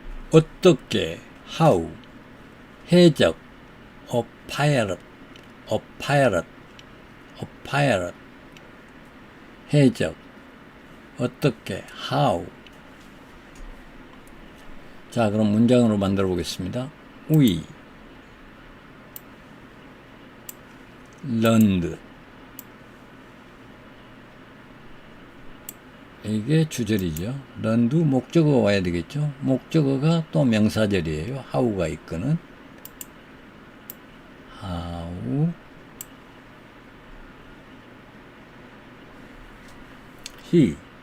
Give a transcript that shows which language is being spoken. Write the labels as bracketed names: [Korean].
[Korean] 어떻게, [English] how, [Korean] 해적, [English] a pirate, a pirate, a pirate, [Korean] 해적, 어떻게, [English] how. [Korean] 자, 그럼 문장으로 만들어 보겠습니다. [English] We learned. [Korean] 이게 주절이죠. learned 목적어가 와야 되겠죠. 목적어가 또 명사절이에요. how가 이끄는 [English] how he